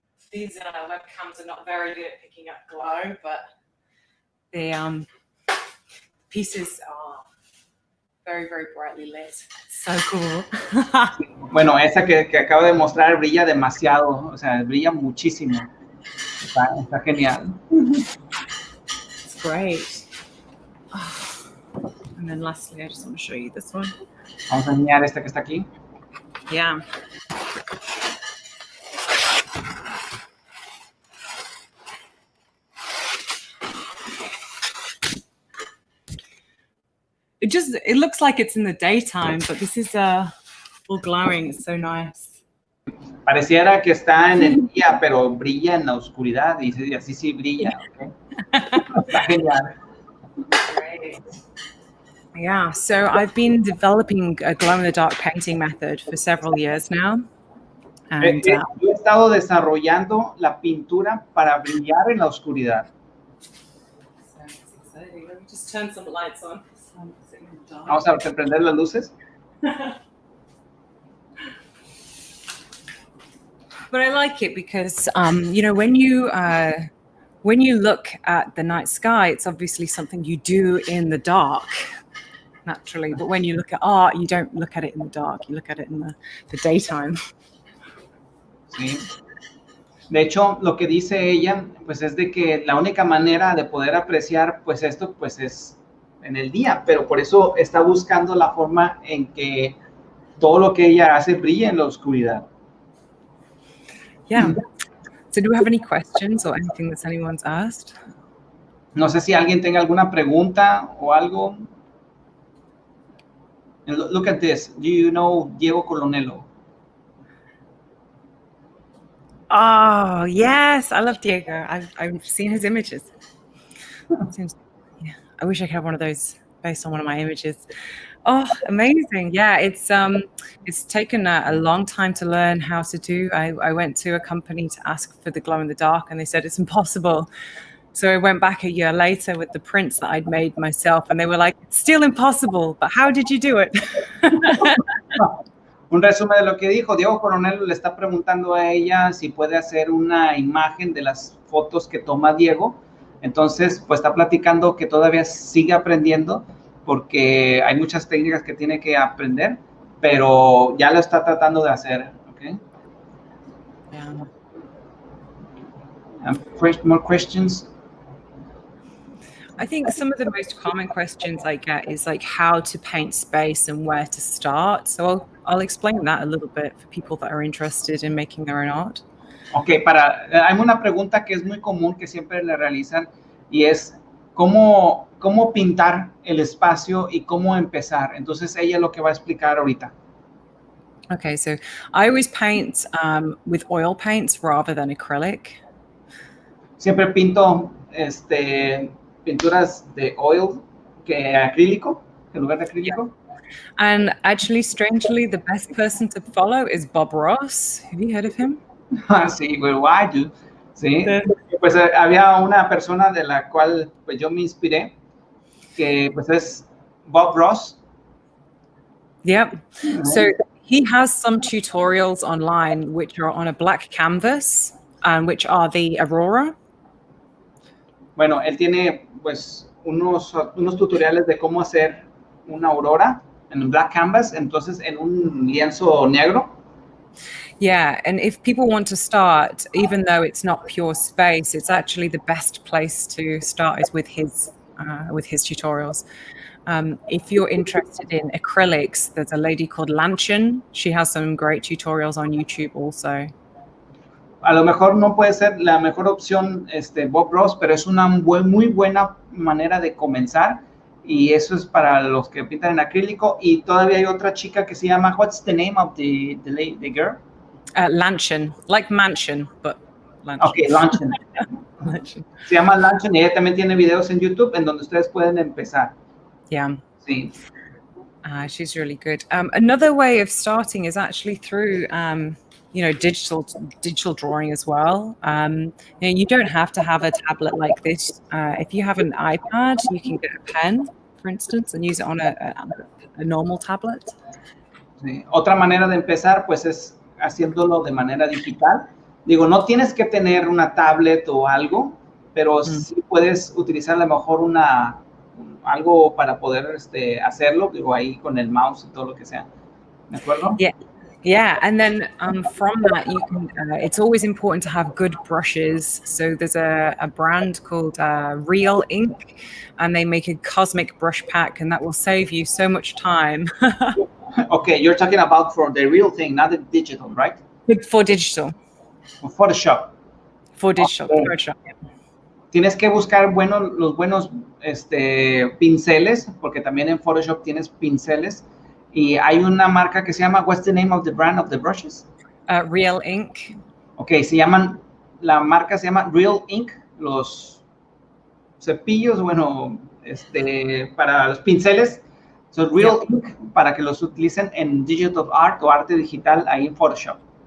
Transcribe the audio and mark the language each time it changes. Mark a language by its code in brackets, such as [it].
[en] These webcams are not very good at picking up glow, but the pieces are very, very brightly lit. So cool. [es] Bueno, esa que acabo de mostrar brilla demasiado, o sea, brilla muchísimo. Está genial. [en] It's great. Oh. And then lastly, I just want to show you this one. [es] Vamos a enseñar esta que está aquí. [en] Yeah. It looks like it's in the daytime, but this is all glowing. It's so nice. [es] Pareciera que está en el día, pero brilla en la oscuridad y así sí brilla. ¿Okay? Está genial. [en] Great. Yeah, so I've been developing a glow-in-the-dark painting method for several years now. And, [es] Yo he estado desarrollando la pintura para brillar en la oscuridad. [en] So it's exciting. Let me just turn some lights on. [es] Vamos a prender las luces. [en] But I like it because, you know, when you look at the night sky, it's obviously something you do in the dark, naturally. But when you look at art, you don't look at it in the dark. You look at it in the daytime. [es] Sí. De hecho, lo que dice ella, pues es de que la única manera de poder apreciar, pues esto, pues es en el día, pero por eso está buscando la forma en que todo lo que ella hace brille en la oscuridad. [en] Yeah. So do we have any questions or anything that anyone's asked? [es] No sé si alguien tenga alguna pregunta o algo. [en] And look at this. Do you know Diego Colonello? Oh, yes. I love Diego. I've seen his images. Yeah. I wish I could have one of those based on one of my images. Oh, amazing. Yeah, it's taken a long time to learn how to do. I went to a company to ask for the glow in the dark and they said it's impossible. So I went back a year later with the prints that I'd made myself and they were like, it's still impossible, but how did you do it? [es] Un resumen de lo que dijo. Diego Coronel le está preguntando a ella si puede hacer una imagen de las fotos que toma Diego. Entonces, pues está platicando que todavía sigue aprendiendo porque hay muchas técnicas que tiene que aprender, pero ya lo está tratando de hacer. [en] Okay? Yeah. More questions? I think some of the most common questions I get is like how to paint space and where to start. So I'll explain that a little bit for people that are interested in making their own art. [es] Ok, hay una pregunta que es muy común que siempre le realizan y es ¿cómo pintar el espacio y cómo empezar? Entonces ella es lo que va a explicar ahorita. [en] Okay, so I always paint with oil paints rather than acrylic. [es] Siempre pinto pinturas de oil que acrílico, en lugar de acrílico. [en] Yeah. And actually, strangely, the best person to follow is Bob Ross. Have you heard of him? Sí, well, I do. Sí. [es] Pues había una persona de la cual pues yo me inspiré, que pues es Bob Ross. [en] Yep. So he has some tutorials online which are on a black canvas, which are the Aurora. [es] Bueno, él tiene pues unos tutoriales de cómo hacer una aurora en un [en] black canvas, [es] entonces en un lienzo negro. [en] Yeah, and if people want to start, even though it's not pure space, it's actually the best place to start is with his tutorials. If you're interested in acrylics, there's a lady called Lanchin. She has some great tutorials on YouTube also. [es] A lo mejor no puede ser la mejor opción Bob Ross, pero es una muy buena manera de comenzar y eso es para los que pintan en acrílico. Y todavía hay otra chica que se llama, [en] what's the name of the girl? Lanchin, like mansion, but Lanchin. Okay, Lanchin. Lanchin. [es] Se llama Lanchin y ella también tiene videos en YouTube en donde ustedes pueden empezar. [en] Yeah. [es] Sí. [en] She's really good. Another way of starting is actually through digital drawing as well. You don't have to have a tablet like this. If you have an iPad, you can get a pen for instance, and use it on a normal tablet? Sí. [es] Otra manera de empezar, pues, es haciéndolo de manera digital. Digo, no tienes que tener una tablet o algo, pero sí puedes utilizar a lo mejor algo para poder hacerlo, digo, ahí con el mouse y todo lo que sea. ¿De acuerdo? [en] Yeah, and then from that, you can. It's always important to have good brushes. So there's a brand called Real Ink, and they make a cosmic brush pack, and that will save you so much time. Okay, you're talking about for the real thing, not the digital, right? For digital. Photoshop. For digital. Okay. Photoshop. Yeah. [es] Tienes que buscar los buenos pinceles, porque también en Photoshop tienes pinceles. Y hay una marca que se llama, [en] what's the name of the brand of the brushes? Real Ink. [es] Ok, la marca se llama Real Ink, los cepillos, bueno, para los pinceles, so Real Ink, para que los utilicen en [en] digital art [es] o arte digital ahí en Photoshop.